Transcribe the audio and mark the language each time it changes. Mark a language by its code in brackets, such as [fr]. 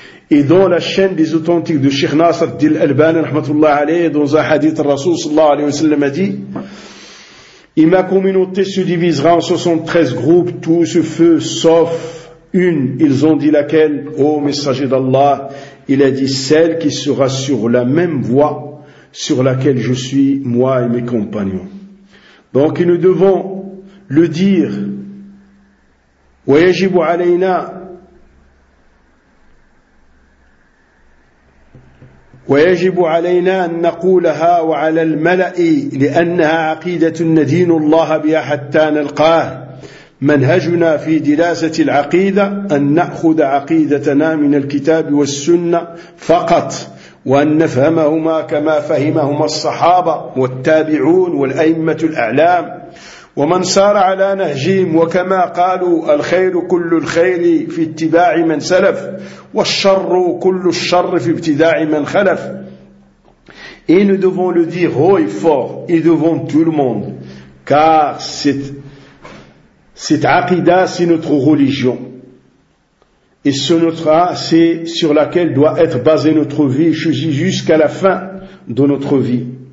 [fr] Et dans la chaîne des authentiques de Cheikh Nasr Dil Albani, [ar] rahmatullah alayhi, [fr] dans un hadith, Rasoul [ar] sallallahu alayhi wa sallam [fr] a dit, et ma communauté se divisera en 73 groupes, tous ce feu, sauf une. Ils ont dit laquelle? Ô messager d'Allah, il a dit celle qui sera sur la même voie sur laquelle je suis, moi et mes compagnons. Donc nous devons le dire. [ar] وَيَجِبُ عَلَيْنَا ويجب علينا أن نقولها وعلى الملأ لأنها عقيدة ندين الله بها حتى نلقاه منهجنا في دراسة العقيدة أن نأخذ عقيدتنا من الكتاب والسنة فقط وأن نفهمهما كما فهمهما الصحابة والتابعون والأئمة الأعلام ومن سار على نهجهم وكما قالوا الخير كل الخير في اتباع من سلف والشر كل الشر في ابتداع من خلف. [fr] Et nous devons le dire haut et fort et devant tout le monde, car cette aqida, c'est notre religion, et ce notre c'est sur laquelle doit être basée notre vie jusqu'à la fin de notre vie.